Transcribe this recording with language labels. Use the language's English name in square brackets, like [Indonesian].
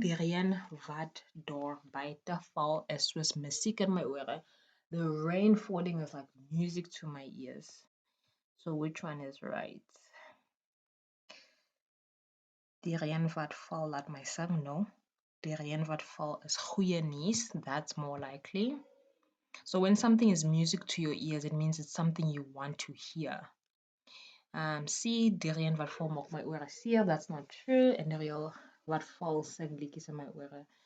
[Afrikaans] Die reën wat daar buite val is soos musiek in my ore. [English] The rain falling is like music to my ears. So which one is right? [Afrikaans] Die reën wat val, laat my sing, no. Die reën wat val is goeie nuus. [English] That's more likely. So when something is music to your ears, it means it's something you want to hear. [Afrikaans] C, die reën wat val maak my ore seer. [English] That's not true. [Afrikaans] En die reën wat val sing liedjies in my ore.